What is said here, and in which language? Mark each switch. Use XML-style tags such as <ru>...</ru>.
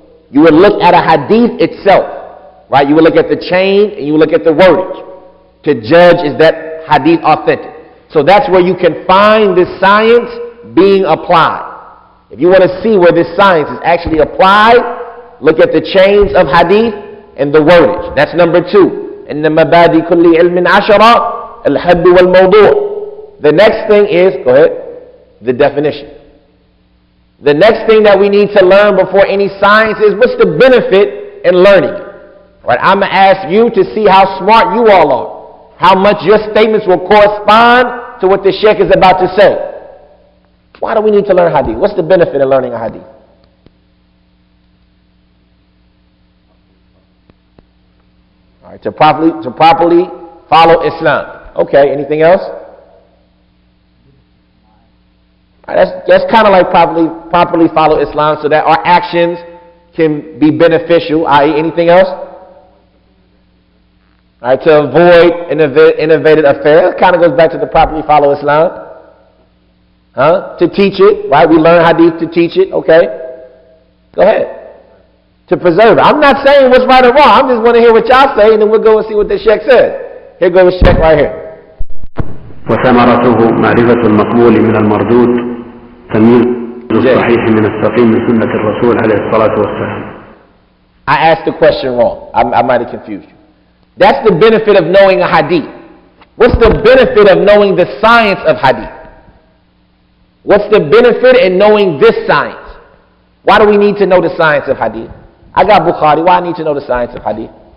<en>You would look at a hadith itself, right? You would look at the chain and you would look at the wordage to judge, is that hadith authentic? So that's where you can find this science being applied. If you want to see where this science is actually applied, look at the chains of hadith and the wordage. That's number 2.</en> <ar>إن مبادئ كل علم عشرة الحد والموضوع.</ar> <en>The next thing is, go ahead, the definition. The next thing that we need to learn before any science is, what's the benefit in learning it? Right? I'm going to ask you to see how smart you all are. How much your statements will correspond to what the Shaykh is about to say. Why do we need to learn hadith? What's the benefit in learning a hadith? All right, to properly follow Islam. Okay, anything else? All right, that's kind of like properly follow Islam so that our actions can be beneficial, i.e. anything else? All right, to avoid innovative affairs. It kind of goes back to the properly follow Islam. To teach it, right? We learn hadith to teach it, okay? Go ahead. To preserve it. I'm not saying what's right or wrong. I just want to hear what y'all say, and then we'll go and see what the Shaykh says. Here goes the Shaykh right here.</en> <ar>وثمرته معرفة المقبول من المردود تمييز الصحيح من السقيم من سنة الرسول عليه الصلاة والسلام.</ar> <en>I asked the question wrong. I might have confused you. That's the benefit of knowing a hadith. What's the benefit of knowing the science of hadith? What's the benefit in knowing this science? Why do we need to know the science of hadith? I got Bukhari. Why I need to know the science of hadith?</en>